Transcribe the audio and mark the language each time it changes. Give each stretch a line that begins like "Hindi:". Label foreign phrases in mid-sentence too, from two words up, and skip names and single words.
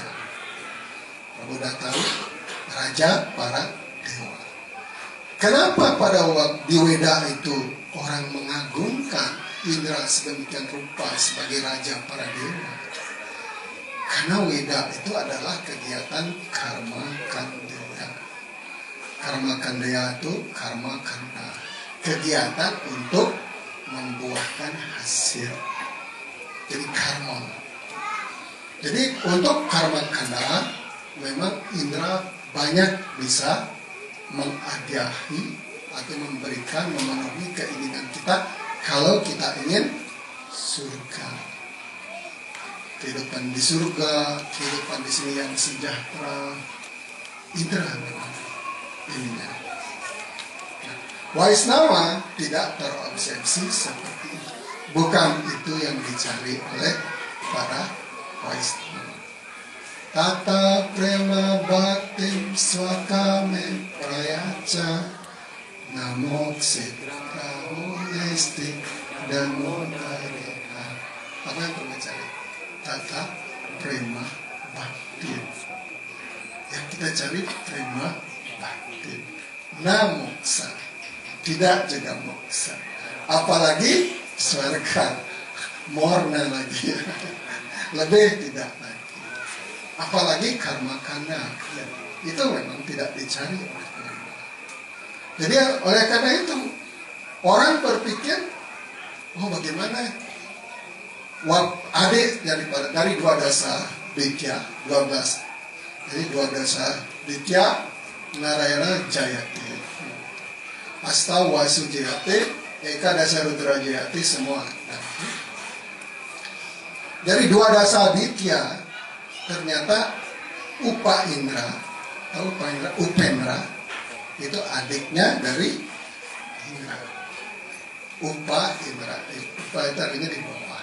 Indonesian: Prabu sudah tahu, Raja para dewa. Kenapa pada waktu di Weda itu orang mengagungkan Indra sedemikian rupa sebagai Raja para dewa? Karena Weda itu adalah kegiatan
Sanskrit: karma kandaya. Karma kandaya
Indonesian: itu
Sanskrit: karma kanda,
Indonesian: kegiatan untuk membuahkan hasil. Jadi karma. Jadi untuk
Sanskrit: karma kanda
Indonesian: memang Indra banyak bisa menghadiahi atau memberikan, memenuhi keinginan kita kalau kita ingin surga. Kehidupan di surga, kehidupan di sini yang sejahtera, Indra memang ininya. Nah, Waisnawa tidak terobsesi seperti itu. Bukan itu yang dicari oleh para Waisnawa.
Sanskrit: Tata prema bhaktim swakame prayacha namo ksitra honesti damo dareha.
Indonesian: Apa yang perlu dicari?
Sanskrit: Tata prema bhaktim.
Indonesian: kita cari terima batin. Nah moksa, tidak juga moksa. Apalagi surga, morna lagi, lebih tidak lagi. Apalagi
Sanskrit: karma kanda,
Indonesian: itu memang tidak dicari oleh penyembah. Jadi oleh karena itu orang berpikir, oh bagaimana adik dari dua dasa Ditya 12. Jadi dua
Sanskrit: dasa Ditya Narayana Jayati, Asta Wasu Jayati, Eka Dasa Rudra Jayati,
Indonesian: semua. Dari dua dasa Ditya ternyata Upa Indra, tahu Upa Indra? Upendra itu adiknya dari Indra. Upa Indra, Upa itu artinya di bawah.